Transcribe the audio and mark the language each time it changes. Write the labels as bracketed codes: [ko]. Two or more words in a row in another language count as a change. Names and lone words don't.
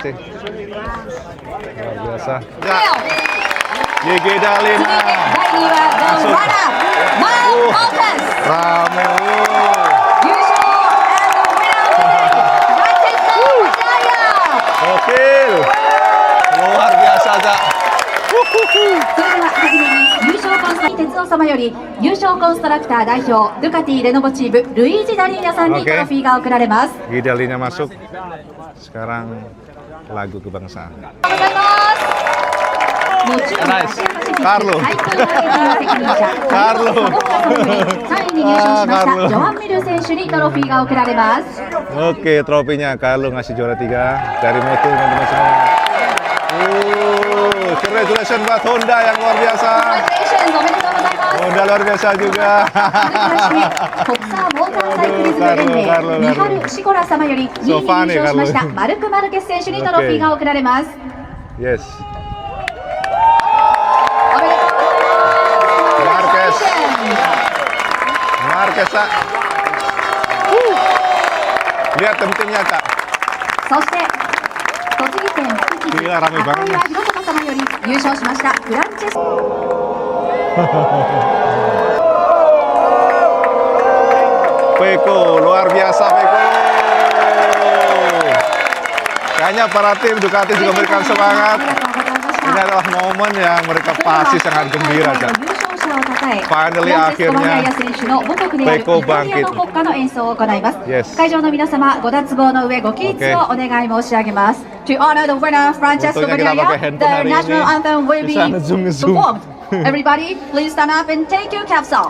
[id] Luar biasa. GG Dalina. Masuk. Rame. Gokil. Luar biasa Cak. [ja] それでは初めに優勝コンスト哲夫様より優勝コンストラクター代表ドゥカティレノボチームルイージ・ダリーナさんに [id] Oke. [ja] トロフィーが贈られます。 [id] GG Dalina masuk. Sekarang lagu kebangsaan. [ja] ありがとうございます。もちろんナイス芦屋パシフィックカーロ最高の責任者カーロサボッカ様より3位に入賞しましカーロたジョアン・ミル選手にトロフィーが贈られます。 [id] Oke, trofinya Carlo ngasih juara 3 dari Motul teman-teman semua. Congratulations buat Honda yang luar biasa. [ja] おめでとうございます。 [id] Honda luar biasa juga. [ja] 国際モーターサイクリズム連盟ミハル・シコラ様より2位に入賞しましたマルク・マルケス選手にトロフィーが贈られます。 [id] Yes. [ja] おめでとうございます。 [id] Marquez. Marquez, Cak. Lihat tim-timnya, Cak. [ja] そして栃木県福知 [id] Gila, rame [ja] 赤 [id] banget. [ja] 岩博隆様より優勝しましたフランチェス [id] Peko, luar biasa Peko. Kayaknya para tim Ducati juga memberikan semangat. Ini adalah momen yang mereka pasti sangat gembira, Cak. Finally, akhirnya Peko bangkit. Yes. [ja] 会場の皆様、ご脱帽の上ご起立をお願い申し上げます。 [en] To honor the winner, Francesco [id] Fotonya kita [en] Bagnaia, [id] pakai handphone [en] the [id] hari [en] national [id] ini. [en] anthem will be [id] Bisa nge-zoom. [en] performed. Everybody, please stand up and take your caps off.